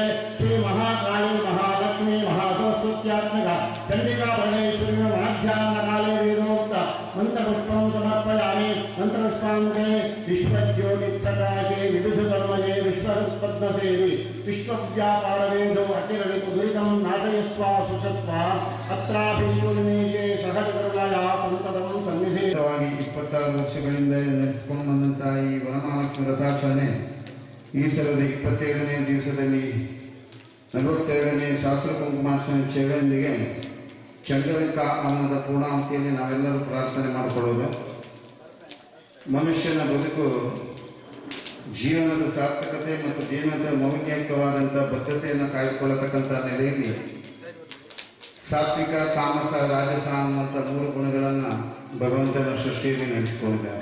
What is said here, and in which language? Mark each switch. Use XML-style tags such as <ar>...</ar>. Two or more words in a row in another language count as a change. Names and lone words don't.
<sa>श्रीमहाकाली महालक्ष्मी महासरस्वत्यात्मिका चण्डिका परमेश्वरी मध्याह्नकाले वेदोक्त मन्त्रपुष्पं समर्पयामि मन्त्रपुष्पाङ्गे विश्वज्योतिप्रकाशे विविधधर्मये विश्वपद्मसेवी विश्वव्यापारवेदो अखिलविपुदुरितं नाशयस्व सुषस्व अत्राभिशूलिनीशे सहजकरुणया संततं सन्निधे</sa> <kn>26 ವರ್ಷಗಳಿಂದ ನಡೆಸಿಕೊಂಡು ಬಂದಂತಹ ಈ ವರಮಹಾಲಕ್ಷ್ಮಿ ರಥಾಚರಣೆ ಈ ಸಲದ 27ನೇ ದಿವಸದಲ್ಲಿ 42ನೇ ಶಾಸ್ತ್ರ ಕುಂಕುಮಾರ್ಚನೆ ಸೇವೆಯೊಂದಿಗೆ ಚಂಡಲಿಕಾ ಹವನದ ಪೂರ್ಣಾಹುತಿಯಲ್ಲಿ ನಾವೆಲ್ಲರೂ ಪ್ರಾರ್ಥನೆ ಮಾಡಿಕೊಳ್ಳೋದು. ಮನುಷ್ಯನ ಬದುಕು ಜೀವನದ ಸಾರ್ಥಕತೆ ಮತ್ತು ಜೀವನದ ಮೌಲ್ಯಯುತವಾದಂಥ ಬದ್ಧತೆಯನ್ನು ಕಾಯ್ದುಕೊಳ್ಳತಕ್ಕಂಥ ನೆಲೆಯಲ್ಲಿ ಸಾತ್ವಿಕ ತಾಮಸ ರಾಜಸ ಅನ್ನುವಂಥ 3 ಗುಣಗಳನ್ನು ಭಗವಂತನ ಸೃಷ್ಟಿಯಲ್ಲಿ ನಡೆಸಿಕೊಂಡಿದ್ದಾನೆ.</kn>